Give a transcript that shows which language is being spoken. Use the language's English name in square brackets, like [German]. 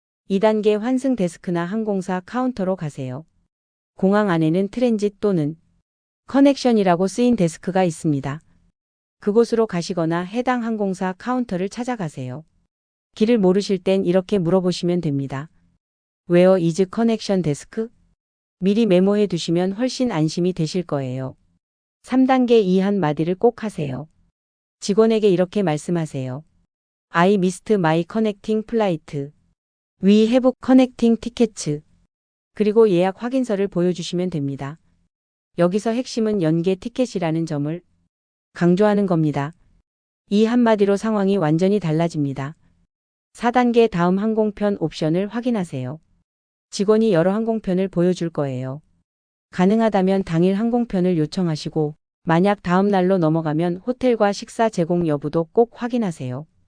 [Korean] 2단계, 환승 데스크나 항공사 카운터로 가세요. 공항 안에는 트랜짓 또는 커넥션이라고 쓰인 데스크가 있습니다. 그곳으로 가시거나 해당 항공사 카운터를 찾아가세요. 길을 모르실 땐 이렇게 물어보시면 됩니다. [English] Where is connection desk? [Korean] 미리 메모해 두시면 훨씬 안심이 되실 거예요. 3단계, 이 한마디를 꼭 하세요. 직원에게 이렇게 말씀하세요. [English] I missed my connecting flight. We have connecting tickets. [Korean] 그리고 예약 확인서를 보여주시면 됩니다. 여기서 핵심은 연계 티켓이라는 점을 강조하는 겁니다. 이 한마디로 상황이 완전히 달라집니다. 4단계 다음 항공편 옵션을 확인하세요. 직원이 여러 항공편을 보여줄 거예요. 가능하다면 당일 항공편을 요청하시고 만약 다음 날로 넘어가면 호텔과 식사 제공 여부도 꼭 확인하세요.